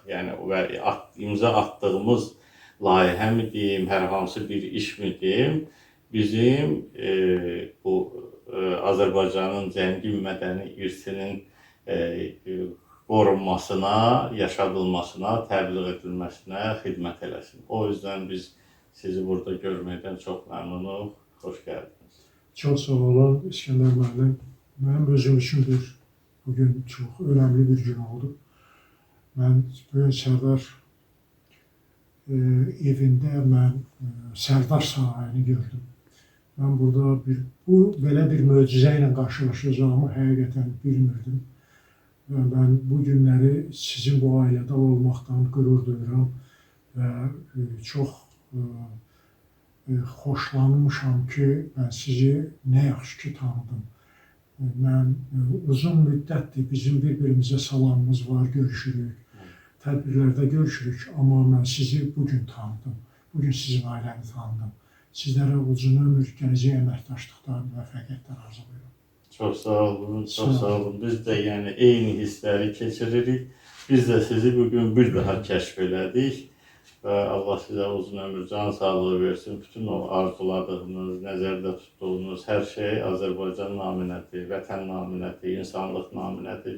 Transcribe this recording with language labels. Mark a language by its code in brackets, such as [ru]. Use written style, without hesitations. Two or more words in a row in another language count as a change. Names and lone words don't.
[az] Yəni və imza attığımız layihə mi deyim, hər hansı bir iş mi deyim, bizim bu Azərbaycanın zəngin mədəni irsinin qorunmasına, yaşadılmasına, təbliğ edilməsinə xidmət eləsin. [tr] O yüzden [az] biz sizi burada görməkdən çox məmnunuq. [tr] Hoş geldiniz. Çok sağ olun İskender müəllim. [az] Mənim özüm üçün [tr] bugün çok önemli bir gün oldu. Ben bugün [az] Sərdar evində Sərdar sarayını gördüm. Ben burada belə bir möcüzə ilə qarşılaşacağımı həqiqətən bilmirdim. Və mən bu günləri sizin bu ailədə olmaqdan qürur duyuram və çox xoşlanmışam ki, mən sizi nə yaxşı ki tanıdım. Mən uzun müddətdir bizim bir-birimizə salamımız var, görüşürük, tədbirlərdə görüşürük, amma mən sizi bugün tanıdım. Bugün sizin ailəni tanıdım. Sizlərə uzun ömür, gələcək əməkdaşlıqda müvəffəqiyyətlər arzulayıram. [tr] Çok sağ olun, çok sağ olun. [az] Biz [tr] de yani [az] eyni hissləri keçiririk. Biz de sizi bugün bir daha kəşf elədik. Və Allah sizə uzun ömür, can sağlığı versin. Bütün o arzuladığınız, nəzərdə tutduğunuz hər şey Azərbaycan naminədir, vətən naminədir, insanlıq naminədir.